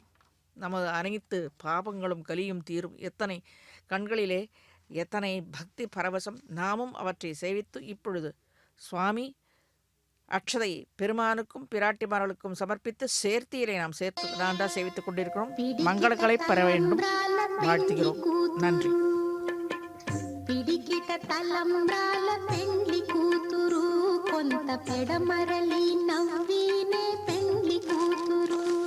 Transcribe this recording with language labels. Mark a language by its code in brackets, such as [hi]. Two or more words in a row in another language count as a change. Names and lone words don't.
[ta] நமது அனைத்து பாபங்களும் கலியும் தீரும். எத்தனை கண்களிலே எத்தனை பக்தி பரவசம். நாமும் அவற்றை சேவித்து இப்பொழுது சுவாமி அக்ஷதை பெருமானுக்கும் பிராட்டிமார்களுக்கும் சமர்ப்பித்து சேர்த்தியிலே நாம் நான் தான் சேவித்துக் கொண்டிருக்கிறோம். மங்களங்களை பெற வேண்டும் வாழ்த்துகிறோம். நன்றி. [te] పిడికిట తలంబ్రాల పెండ్లి కూతురు కొంత పెడమరలి నవ్వినే పెండ్లి కూతురు.